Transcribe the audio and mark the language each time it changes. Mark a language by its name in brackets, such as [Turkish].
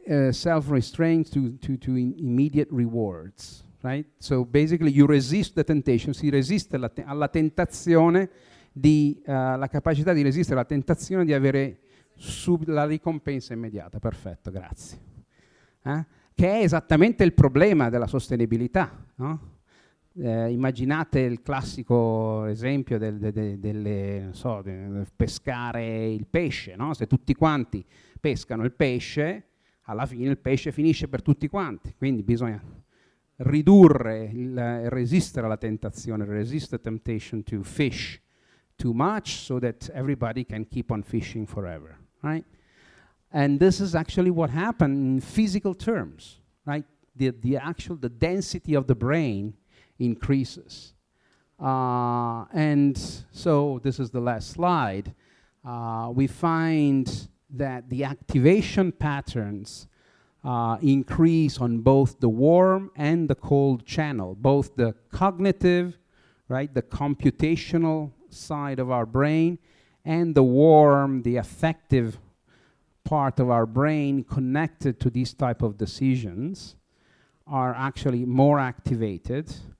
[English] self-restraint to immediate rewards, right? So basically you resist the temptation, [Italian] si resiste alla tentazione la capacità di resistere alla tentazione di avere la ricompensa immediata. Perfetto, grazie. Che è esattamente il problema della sostenibilità, no? Immaginate il classico esempio del pescare il pesce, no? Se tutti quanti pescano il pesce, alla fine il pesce finisce per tutti quanti, quindi bisogna ridurre, resistere alla tentazione, [English] resist the temptation to fish too much so that everybody can keep on fishing forever, right? And this is actually what happened in physical terms, right? The density of the brain increases. And so this is the last slide. We find that the activation patterns increase on both the warm and the cold channel, both the cognitive, right, the computational side of our brain, and the warm, the affective part of our brain connected to these type of decisions are actually more activated.